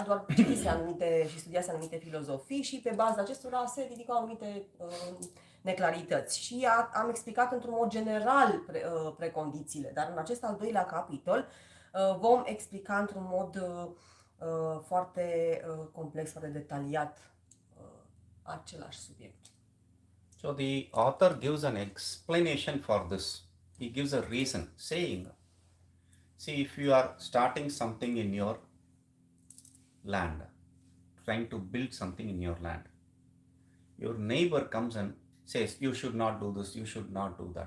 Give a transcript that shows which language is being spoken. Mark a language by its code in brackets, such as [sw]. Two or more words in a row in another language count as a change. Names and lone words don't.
[ro] Doar citise anumite și studiase anumite filozofii și pe baza acestora se ridicau anumite neclarități. Și am explicat într-un mod general precondițiile, dar în acest al doilea capitol vom explica într-un mod foarte complex, foarte detaliat același subiect. [en] So the author gives an explanation for this. He gives a reason, saying, see, if you are starting something in your land, trying to build something in your land, your neighbor comes and says, you should not do this, you should not do that.